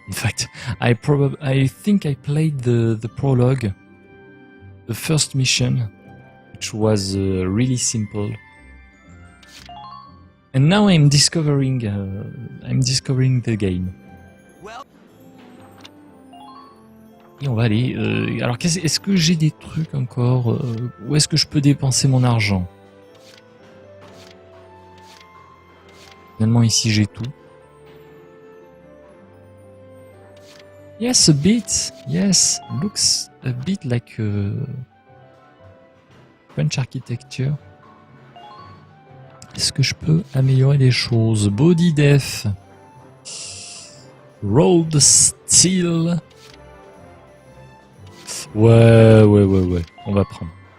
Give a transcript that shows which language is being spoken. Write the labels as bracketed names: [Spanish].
[English] In fact, I think I played the prologue, the first mission, which was really simple. And now I'm discovering the game. [French] Et on va aller... alors, est-ce que j'ai des trucs encore où est-ce que je peux dépenser mon argent? Finalement, ici, j'ai tout. [English] Yes, a bit. Yes, looks a bit like French architecture. [French] Est-ce que je peux améliorer les choses? [English] Body def. Rolled steel. [French] Ouais. On va prendre.